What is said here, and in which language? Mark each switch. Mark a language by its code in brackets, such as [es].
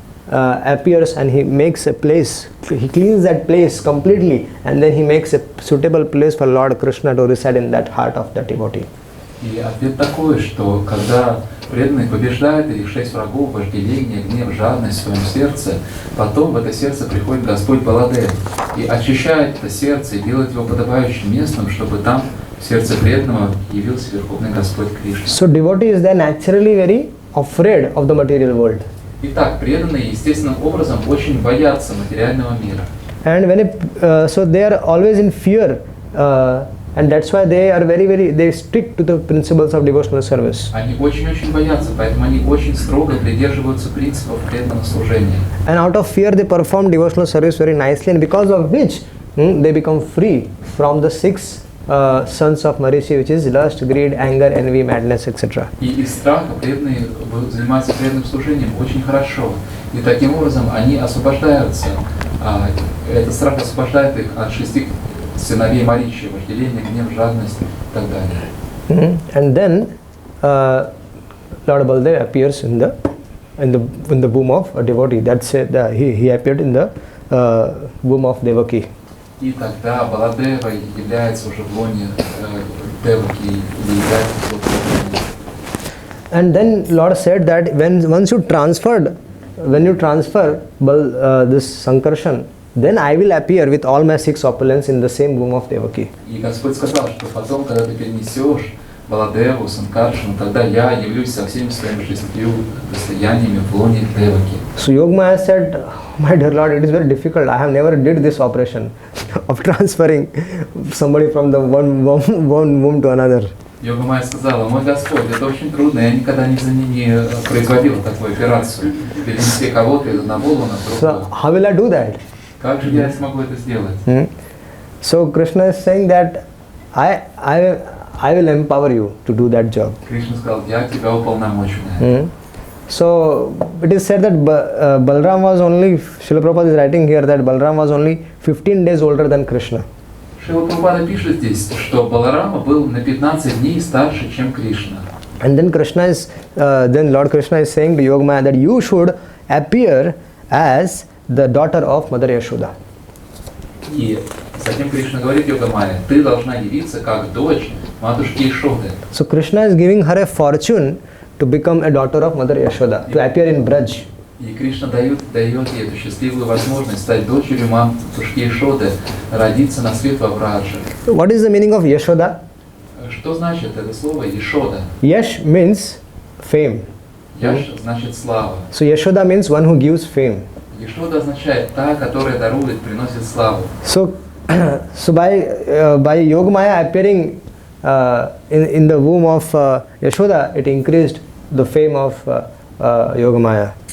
[en] appears and he makes a place, he cleans that place completely, and then he makes a suitable place for Lord Krishna to reside in that heart of the devotee. [ru] И ответ такой, что когда преданный побеждает этих 6 врагов, вожделение, гнев, жадность в своем сердце, потом в это сердце приходит Господь Баладев и очищает это сердце и делает его подобающим местом, чтобы там в сердце преданного явился Верховный Господь Кришна. [en] So devotee is then naturally very afraid of the material world. [ru] Итак, преданные естественным образом очень боятся материального мира. [en] And when so they are always in fear, and that's why they are they stick to the principles of devotional service. [ru] Они очень-очень боятся, поэтому они очень строго придерживаются принципов преданного служения. [en] And out of fear they perform devotional service very nicely, and because of which they become free from the 6 sons of Marichi, which is lust, greed, anger, envy, madness, etc. [ru] И из страха преданные занимаются преданным служением очень хорошо. И таким образом они освобождаются. Этот страх освобождает их от 6 сыновей Маричи, вожделение, гнев, жадность и так далее. [en] And then Lord Baldev appears in the womb of a devotee. That's it. He appeared in the womb of Devaki. [ru] И тогда Баладева является уже в лоне Деваки или является в лоне. [en] And then Lord said that once you transfer this Sankarshan, then I will appear with all my 6 opulence in the same womb of Devaki. [ru] И Господь сказал, что потом, когда ты перенесешь Баладеву, Санкаршину, тогда я явлюсь со всеми своими 6 достояниями в лоне Деваки. [en] So Yogamaya said, my dear Lord, it is very difficult. I have never did this operation of transferring somebody from the one womb to another. [ru] Йогамая сказала, мой Господь, это очень трудно, я никогда не производила такую операцию. Перенести кого-то из одного лона в другого. [en] So how will I do that? [ru] Как же я смогу это сделать? [en] So Krishna is saying that I will empower you to do that job. [ru] Кришна сказал, я тебя уполномочу на это. [en] So it is said that Balram was only, Srila Prabhupada is writing here that Balram was only 15 days older than Krishna. [ru] Шрила Прабхупада пишет здесь, что Баларама был на 15 дней старше, чем Кришна. [en] And then Lord Krishna is saying to Yogamaya that you should appear as the daughter of Mother Yashoda. [ru] И затем Кришна говорит Йогамае, ты должна явиться как дочь матушки Ишоды. [en] So Krishna is giving her a fortune to become a daughter of Mother Yashoda, to appear in Braj. [ru] И Кришна дает ей эту счастливую возможность стать дочерью матушки Ишоды, родиться на свет во Брадже. [en] What is the meaning of Yashoda? [ru] Что значит это слово Ишода? [en] Yash means fame. [ru] Яш значит слава. [en] So Yashoda means one who gives fame. [ru] Ишода означает та, которая дарует, приносит славу. [en] So by Yogamaya appearing in the womb of Yashoda, it increased the fame of Yogamaya.